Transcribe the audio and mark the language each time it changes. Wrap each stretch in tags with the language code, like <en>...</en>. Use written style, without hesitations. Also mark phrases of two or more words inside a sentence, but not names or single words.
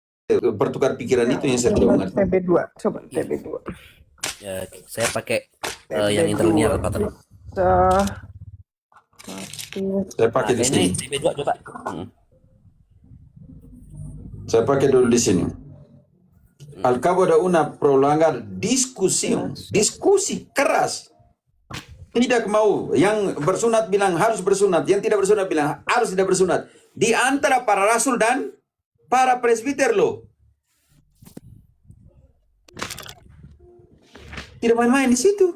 <id>bertukar pikiran itu yang saya Coba belum ngerti. TB2, coba TB2. Ya, saya pakai yang interlinear, Pater. Saya pakai di sini. Ini TB2 coba. Saya pakai dulu di sini.</id> <es>Al cabo de una prolongada discusión,</es> <id>diskusi keras. Tidak mau, yang bersunat bilang harus bersunat, yang tidak bersunat bilang harus tidak bersunat. Di antara para rasul dan para presbiter loh. Tidak main-main di situ.</id>